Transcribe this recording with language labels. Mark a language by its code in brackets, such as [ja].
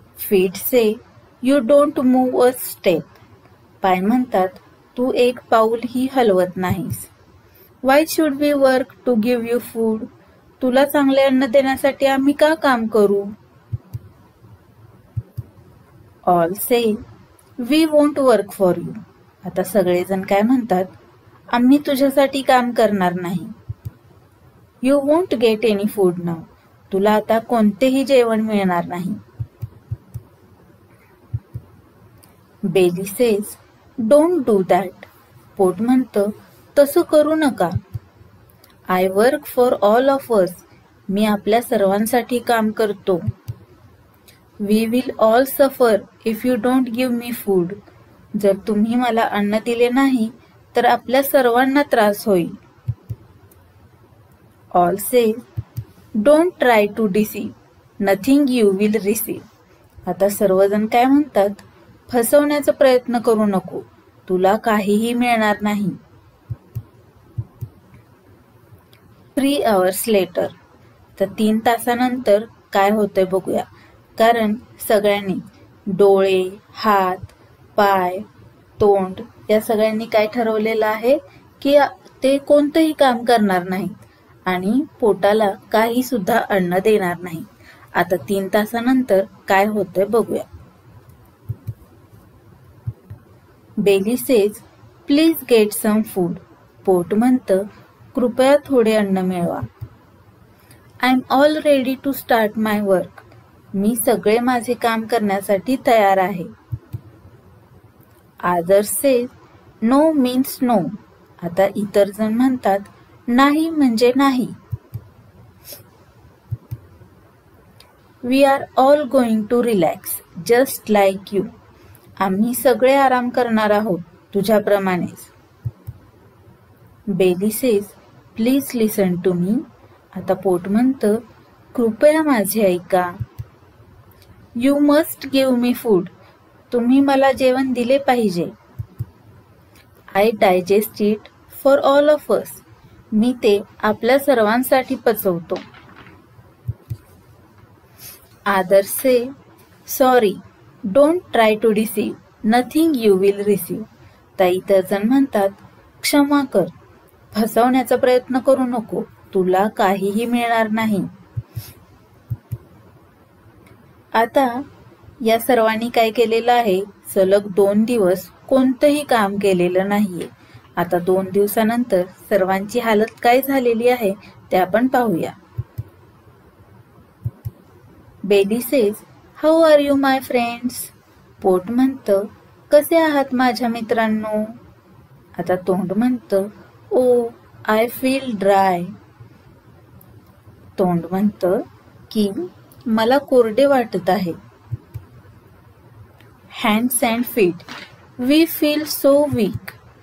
[en] Feet say, you don't move a step. [mr] पाय म्हणतात, तू एक पाऊलही हलवत नाहीस. [en] Why should we work to give you food? [mr] तुला चांगले अन्न देण्यासाठी आम्ही का काम करू? [en] All say, we won't work for you. [mr] आता सगळेजण काय म्हणतात? आम्ही तुझ्यासाठी काम करणार नाही. [en] You won't get any food now. [mr] तुला आता कोणतेही जेवण मिळणार नाही. [en] Belly says, don't do that. [mr] पोट म्हणतं, तसं करू नका. [en] I work for all of us. [mr] मी आपल्या सर्वांसाठी काम करतो. [en] We will all suffer if you don't give me food. [mr] जर तुम्ही मला अन्न दिले नाही तर आपल्या सर्वांना त्रास होईल. [en] All say, don't try to deceive. Nothing you will receive. [mr] आता सर्वजण काय म्हणतात? फसवण्याचा प्रयत्न करू नको. तुला काहीही मिळणार नाही. [en] 3 hours later. [mr] तर 3 तासानंतर काय होतंय बघूया. कारण सगळ्यांनी डोळे, हात, पाय, तोंड या सगळ्यांनी काय ठरवलेलं आहे की ते कोणतंही काम करणार नाहीत आणि पोटाला काही सुद्धा अन्न देणार नाही. आता 3 तासानंतर काय होतंय बघूया. [en] Belly says, please get some food. [mr] पोट म्हणतं, कृपया थोडे अन्न मिळवा. [en] I'm all ready to start my work. [mr] मी सगळे माझे काम करण्यासाठी तयार आहे. [en] Others say, no means no. [mr] आता इतर जण म्हणतात, नाही म्हणजे नाही. [en] We are all going to relax, just like you. [mr] आम्ही सगळे आराम करणार आहोत, तुझ्याप्रमाणेच. [en] Belly says, please listen to me. [mr] आता पोट म्हणतं, कृपया माझे ऐका. [en] You must give me food. [mr] तुम्ही मला जेवण दिले पाहिजे. [en] I digest it for all of us. [mr] मी ते आपल्या सर्वांसाठी पचवतो. [en] Others say, sorry, don't try to deceive. Nothing you will receive. [mr] ताई तर जण म्हणतात, क्षमा कर, फसवण्याचा प्रयत्न करू नको, तुला काहीही मिळणार नाही. आता या सर्वांनी काय केलेलं आहे? सलग 2 दिवस कोणतंही काम केलेलं नाहीये. आता 2 दिवसानंतर सर्वांची हालत काय झालेली आहे ते आपण पाहूया. [en] Belly says, how are you my friends? [mr] पोट म्हणतं, कसे आहात माझ्या मित्रांनो? आता तोंड म्हणतं, [en] Oh I feel dry. [mr] तोंड म्हणतं की मला कोरडे वाटत आहे. [en] Hands and feet, we feel so weak.